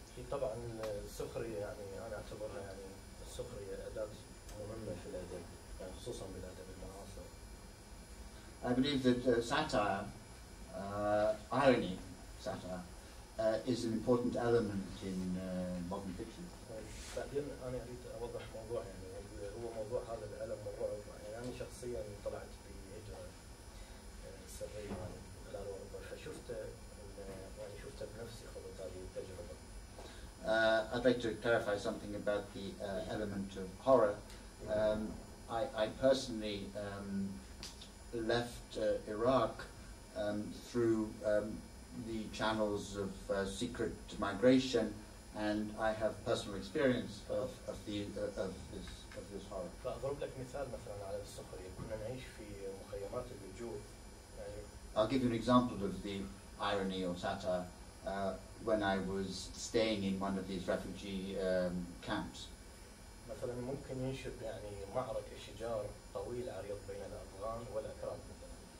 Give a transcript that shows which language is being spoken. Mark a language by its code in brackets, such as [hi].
[ar] طبعا السخرية يعني أنا أعتبرها يعني السخرية أداة مهمة في الأدب يعني خصوصا بالأدب المعاصر. [en] I believe that satire, irony, satire, is an important element in modern fiction. [ar] بعدين أنا أريد أوضح موضوع يعني هو موضوع هذا الألم والرعب يعني أنا شخصيا طلعت بهجرة سرية يعني خلال أوروبا فشفت يعني شفت بنفسي خلال هذه التجربة. [en] I'd like to clarify something about the element of horror. I personally left Iraq through the channels of secret migration, and I have personal experience of this horror. [ar] فأضرب لك مثال مثلا على السخرية كنا نعيش في مخيمات اللجوء يعني. [en] I'll give you an example of the irony or satire when I was staying in one of these refugee camps. [ar] مثلا ممكن ينشب يعني معركة شجار طويل عريض بين الأفغان والأكراد مثلا.